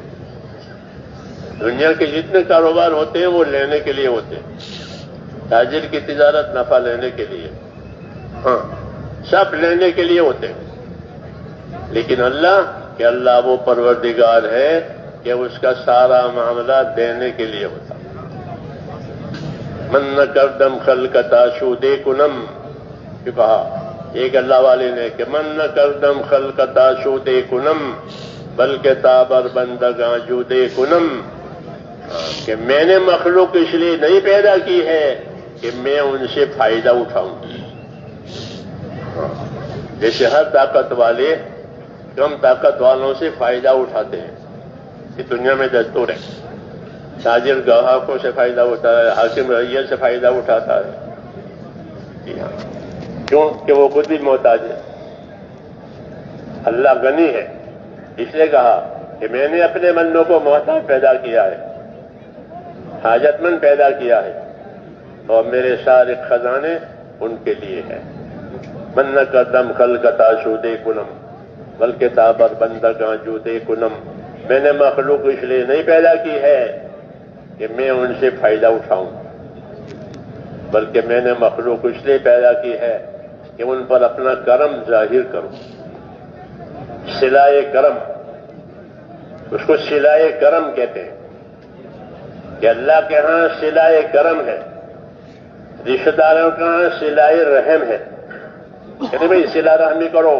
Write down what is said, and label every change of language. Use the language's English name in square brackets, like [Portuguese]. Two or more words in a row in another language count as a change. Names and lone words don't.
[Urdu] دنیا کے جتنے کاروبار ہوتے ہیں وہ لینے کے لیے ہوتے ہیں، تاجر کی تجارت نفع لینے کے لیے، ہاں سب لینے کے لیے ہوتے ہیں، لیکن اللہ کہ اللہ وہ پروردگار ہے کہ اس کا سارا معاملہ دینے کے لیے ہوتا۔ [Persian] من نہ کردم خلقتا شودے کنم، [Urdu] کہ کہا ایک اللہ والے نے کہ [Persian] من نہ کردم خلقتا شودے کنم بلکہ تابر بندگاں جودے کنم، [Urdu] کہ میں نے مخلوق اس لیے نہیں پیدا کی ہے کہ میں ان سے فائدہ اٹھاؤں۔ جیسے ہر طاقت والے کم طاقت والوں سے فائدہ اٹھاتے ہیں، یہ دنیا میں دستور ہے۔ تاجر گاہکوں سے فائدہ اٹھاتا ہے، حاکم رعیت سے فائدہ اٹھاتا ہے، جی ہاں، کیوں کہ وہ خود بھی محتاج ہے۔ اللہ غنی ہے، اس لیے کہا کہ میں نے اپنے بندوں کو محتاج پیدا کیا ہے، حاجت مند پیدا کیا ہے، اور میرے سارے خزانے ان کے لیے ہیں۔ [Persian] من نہ قدم خلقتا شودے کنم بلکہ تابر بندگاں جودے کنم، [Urdu] میں نے مخلوق اس لیے نہیں پیدا کی ہے کہ میں ان سے فائدہ اٹھاؤں، بلکہ میں نے مخلوق اس لیے پیدا کی ہے کہ ان پر اپنا کرم ظاہر کروں۔ صلائے کرم، اس کو صلائے کرم کہتے ہیں کہ اللہ کے ہاں صلائے کرم ہے، رشتہ داروں کے ہاں صلائے رحم ہے، کہ بھائی صلہ رحمی کرو۔